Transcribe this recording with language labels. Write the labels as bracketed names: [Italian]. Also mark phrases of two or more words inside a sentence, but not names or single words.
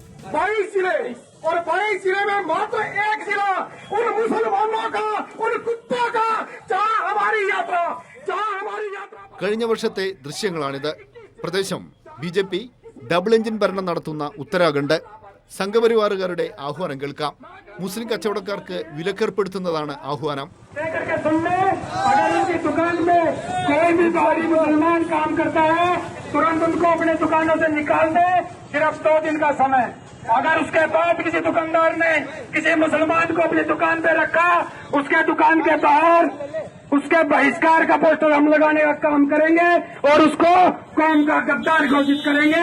[Malayalam] കഴിഞ്ഞ വർഷത്തെ ദൃശ്യങ്ങളാണിത്. പ്രദേശം BJP [English] double engine [Malayalam] ഭരണം നടത്തുന്ന ഉത്തരാഖണ്ഡ്. സംഘപരിവാറുകാരുടെ ആഹ്വാനം കേൾക്കാം. മുസ്ലിം കച്ചവടക്കാർക്ക് വിലക്കേർപ്പെടുത്തുന്നതാണ് ആഹ്വാനം. [Hindi] तुरंत उनको अपने दुकानों से निकाल दे, सिर्फ 2 दिन का समय। अगर उसके बाद किसी दुकानदार ने किसी मुसलमान को अपनी दुकान पे रखा, उसके दुकान के बाहर उसके बहिष्कार का पोस्टर हम लगाने का काम करेंगे और उसको कौम का गद्दार घोषित करेंगे।